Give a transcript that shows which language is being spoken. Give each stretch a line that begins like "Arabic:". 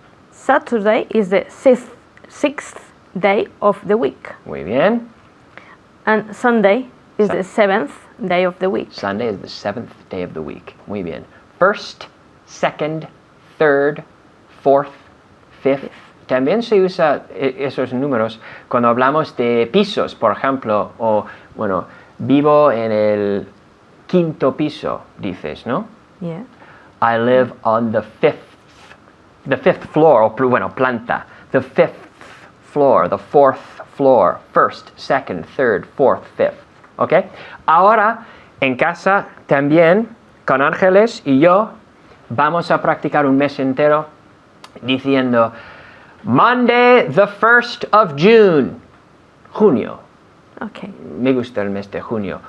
English: Saturday is the sixth day of the week.
Spanish: Muy bien.
English: And Sunday is the seventh day of the week. Sunday is the seventh day of the week.
Spanish: Muy bien.
English: First, second, third, fourth, fifth.
Spanish: También se usa esos números cuando hablamos de pisos, por ejemplo, o, bueno, vivo en el quinto piso, dices, ¿no?
English: Yeah. I live on the fifth floor,
Spanish: o bueno, planta.
English: The fifth floor, the fourth floor, first, second, third, fourth, fifth.
Spanish: ¿Ok? Ahora, en casa también, con Ángeles y yo, vamos a practicar un mes entero diciendo
English: Monday, the 1st of June.
Spanish: Junio.
English: Okay.
Spanish: Me gusta el mes de junio.